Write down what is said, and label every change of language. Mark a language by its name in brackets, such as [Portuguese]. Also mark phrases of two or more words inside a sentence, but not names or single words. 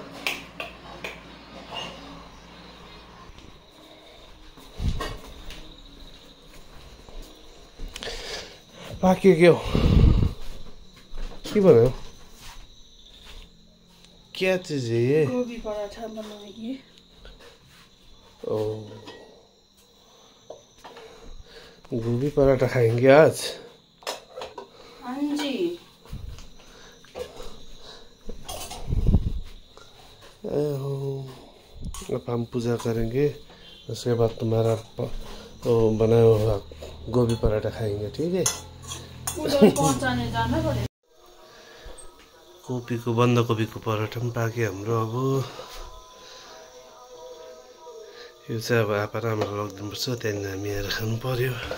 [Nepali] पाक्यो के हो के भन्यो [Hindi] क्या चीज है ये? गोभी पराठा बनाएंगे। गोभी पराठा खाएंगे आज? हाँ जी। अब हम पूजा करेंगे, उसके बाद तुम्हारा बनाया हुआ गोभी पराठा खाएंगे, ठीक है? पहुंचाने जाना पड़ेगा। [Nepali] बन्द कोपीको पराठा पनि पाक्यो हाम्रो। अब यो चाहिँ अब आपा र आमालाई लगिदिनुपर्छ, त्यहाँदेखि हामी आएर खानु पर्यो।